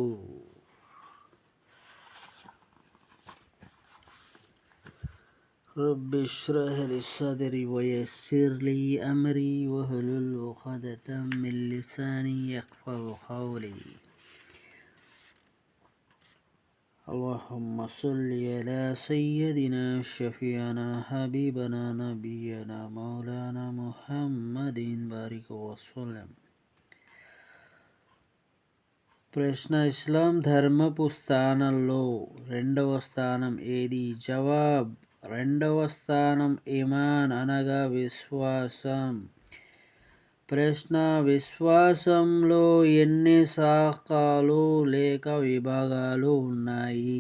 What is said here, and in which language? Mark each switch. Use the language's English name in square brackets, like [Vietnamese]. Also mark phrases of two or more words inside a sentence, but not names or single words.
[Arabic] رب اشرح لي صدري ويسر لي أمري واحلل عقدة من لساني يفقهوا قولي. اللهم صل على سيدنا شفيعنا حبيبنا نبينا مولانا محمد بارك وسلم. [Telugu] ప్రశ్న, ఇస్లాం ధర్మపు స్థానాల్లో రెండవ స్థానం ఏది? జవాబ్, రెండవ స్థానం ఈమాన్ అనగా విశ్వాసం. ప్రశ్న, విశ్వాసంలో ఎన్ని శాఖలు లేక విభాగాలు ఉన్నాయి?